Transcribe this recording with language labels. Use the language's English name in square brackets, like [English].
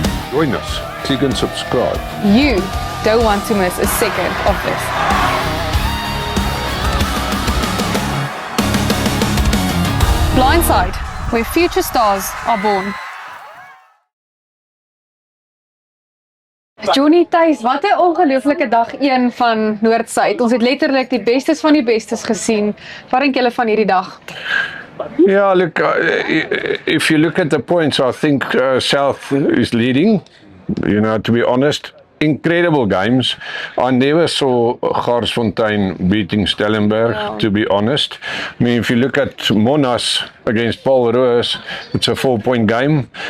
[English] Join us, click and subscribe. You don't want to miss a second of this. Blindside, where future stars are born. [Afrikaans] Johnny Thuis, wat 'n ongelooflike dag 1 van Noord-Suid. Ons het letterlik die bestes van die bestes gesien. Wat dink julle van hierdie dag? [English] Yeah, look, if you look at the points, I think South is leading, you know, to be honest. Incredible games. I never saw Garsfontein beating Stellenberg, to be honest. I mean, if you look at Monash against Paul Roos, it's a 4-point game.